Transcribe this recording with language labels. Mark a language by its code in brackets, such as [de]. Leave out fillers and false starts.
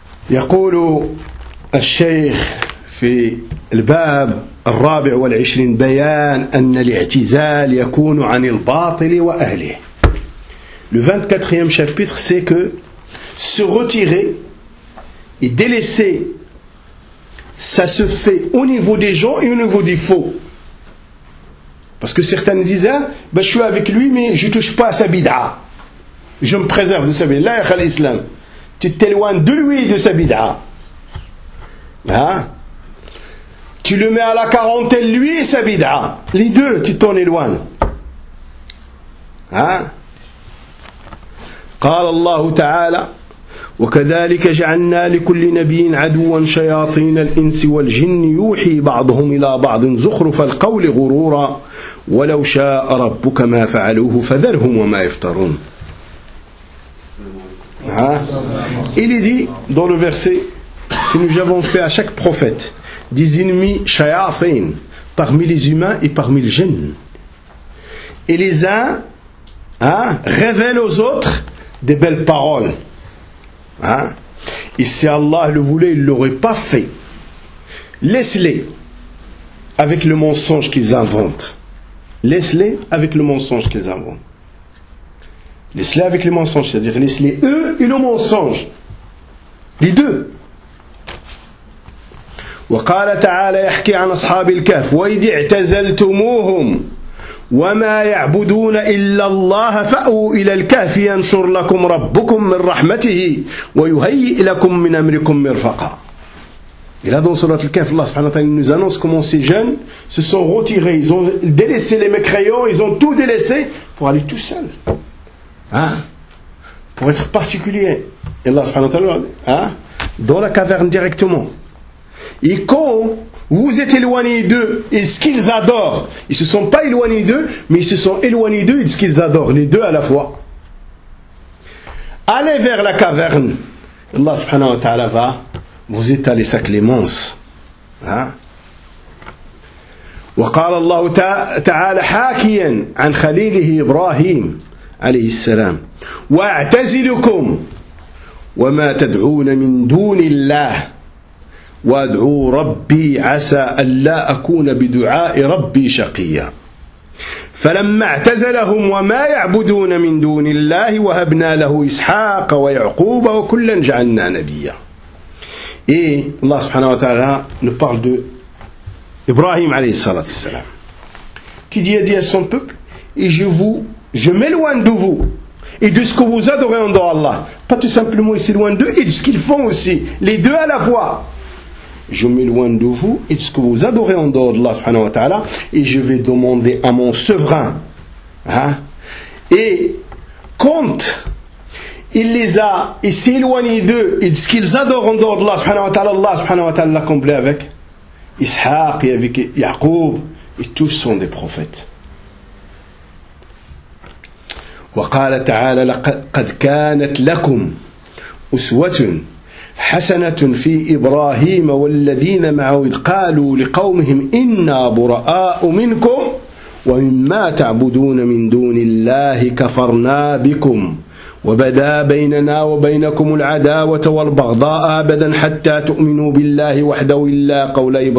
[ar] يقول الشيخ في الباب الرابع والعشرين بيان أن الاعتزال يكون عن الباطل وأهله. [fr] Le 24e chapitre, c'est que se retirer et délaisser, ça se fait au niveau des gens et au niveau des faux. Parce que certains disaient, bah, je suis avec lui mais je ne touche pas à sa bid'a. Je me préserve de sa bid'a. [ar] La yakhal islam. [fr] Tu t'éloignes de lui et de sa bid'a. Hein? Tu le mets à la quarantaine, lui et sa bid'a. Les deux, tu t'en éloignes. Hein? [ar] قال الله تعالى وكذلك جعلنا لكل نبي عدوا شياطين الإنس والجن يوحي بعضهم إلى بعض زخرف القول غرورا ولو شاء ربك ما فعلوه فذرهم وما يفترون. [fr] Hein? Il est dit dans le verset, si nous avons fait à chaque prophète des ennemis shayatin parmi les humains et parmi les djinns, et les uns révèlent aux autres des belles paroles, hein? Et si Allah le voulait, il ne l'aurait pas fait. Laisse-les avec le mensonge qu'ils inventent. Laisse-les avec le mensonge qu'ils inventent. Laisse-les avec les mensonges, c'est-à-dire laisse-les eux et le mensonge. Les deux. [ar] وقال تعالى يحكي عن أصحاب الكهف وإذ اعتزلتموهم وما يعبدون إلا الله فأووا إلى الكهف ينشر لكم ربكم من رحمته ويهيئ لكم من أمركم مرفقا. [fr] Et là dans sourate Al-Kahf, Allah subhanahu wa ta'ala nous annonce comment ces jeunes se sont retirés, ils ont délaissé les mécréants, ils ont tout délaissé pour aller tout seul. Hein? Pour être particulier, et Allah subhanahu wa ta'ala, hein? Dans la caverne directement. Et quand vous êtes éloignés d'eux, et ce qu'ils adorent, ils ne se sont pas éloignés d'eux, mais ils se sont éloignés d'eux et ce qu'ils adorent, les deux à la fois. Allez vers la caverne, Allah subhanahu wa ta'ala va vous étaler sa clémence. Hein? [ar] وقال الله تعالى حاكيا عن خليله إبراهيم عليه السلام واعتزلكم وما تدعون من دون الله وادعوا ربي عسى ألا أكون بدعاء ربي شقيا فلما اعتزلهم وما يعبدون من دون الله وهبنا له إسحاق ويعقوب وكلا جعلنا نبيا. إيه الله سبحانه وتعالى نبارد إبراهيم عليه الصلاة والسلام كي دي دي [fr] son peuple et je m'éloigne de vous et de ce que vous adorez en dehors d'Allah. Pas tout simplement ici loin d'eux et de ce qu'ils font aussi, les deux à la fois. Je m'éloigne de vous et de ce que vous adorez en dehors d'Allah subhanahu wa ta'ala, et je vais demander à mon souverain, hein? Et quand il les a, il s'est éloigné d'eux et de ce qu'ils adorent en dehors d'Allah subhanahu wa ta'ala, Allah subhanahu wa ta'ala l'a comblé avec Ishaq et avec Yaqub, et tous sont des prophètes. [ar] وقال تعالى لقد كانت لكم أسوة حسنة في إبراهيم والذين معه إذ قالوا لقومهم إنا براء منكم ومما تعبدون من دون الله كفرنا بكم وبدا بيننا وبينكم العداوة والبغضاء أبدا حتى تؤمنوا بالله وحده إلا قول